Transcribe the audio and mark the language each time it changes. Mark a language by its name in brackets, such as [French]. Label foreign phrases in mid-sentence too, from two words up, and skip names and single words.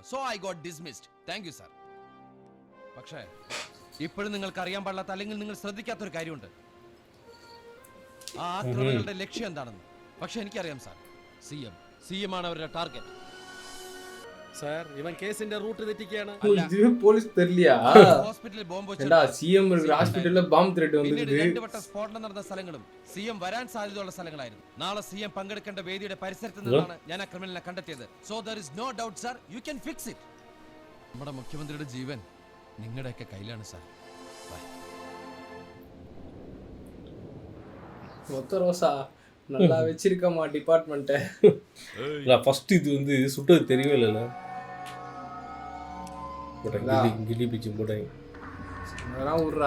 [English] So I got dismissed. Thank you sir. [Malayalam] പക്ഷേ ഇപ്പോഴും നിങ്ങൾക്ക് അറിയാൻ പാടില്ലാത്ത അല്ലെങ്കിൽ നിങ്ങൾ ശ്രദ്ധിക്കാത്തൊരു കാര്യമുണ്ട്. ആ ആക്രമികളുടെ ലക്ഷ്യം എന്താണെന്ന്. പക്ഷെ എനിക്കറിയാം സാർ. സി എം ആണ് അവരുടെ ടാർഗറ്റ്. സാർ ഇവൻ കേസിന്റെ റൂട്ട് തെറ്റിക്കുകയാണ്. [Tamil] போலீஸ் தெரியலையா? [Malayalam] ഹോസ്പിറ്റലിൽ ബോംബ് [Tamil] ஏண்டா சிஎம் இருக்கிற ஹாஸ்பிடல்ல [English] bomb threat [Malayalam] പിന്നീട് [Tamil] வந்திருக்கு. [Malayalam] 2 വട്ടം സ്ഫോടനം നടന്ന സ്ഥലങ്ങളും സിഎം വരാൻ സാധ്യതയുള്ള സ്ഥലങ്ങളായിരുന്നു. നാളെ സിഎം പങ്കെടുക്കേണ്ട വേദിയുടെ പരിസരത്ത് നിന്നാണ് ഞാൻ ആ ക്രിമിനലിനെ കണ്ടെത്തിയത്. [English] So there is no doubt sir, you can fix it. [Malayalam] നമ്മുടെ മുഖ്യമന്ത്രിയുടെ ജീവൻ നിങ്ങളുടെയൊക്കെ കയ്യിലാണ് സാർ. [Tamil] மொத்த ரோசா நல்லா வச்சிருக்கமா டிபார்ட்மெண்ட். ஃபர்ஸ்ட் இது வந்து சுட்டது தெரியவே இல்லைல்ல. கிளி பிச்சு போட்டாங்க. அதெல்லாம் விட்றா.